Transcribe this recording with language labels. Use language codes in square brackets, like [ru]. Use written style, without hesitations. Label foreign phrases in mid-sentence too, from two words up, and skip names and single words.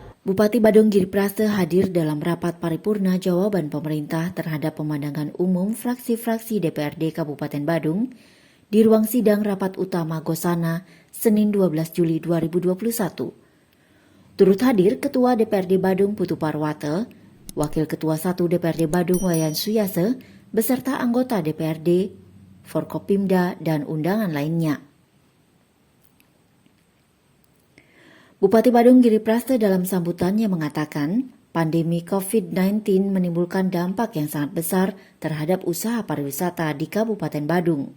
[id] Bupati Badung Giri Prase hadir dalam rapat paripurna jawaban pemerintah terhadap pemandangan umum fraksi-fraksi DPRD Kabupaten Badung di ruang sidang rapat utama Gosana, Senin 12 Juli 2021. Turut hadir Ketua DPRD Badung Putu Parwate, Wakil Ketua 1 DPRD Badung Wayan Suyase, beserta anggota DPRD, Forkopimda, dan undangan lainnya. Bupati Badung Giri Prase dalam sambutannya mengatakan, pandemi COVID-19 menimbulkan dampak yang sangat besar terhadap usaha pariwisata di Kabupaten Badung.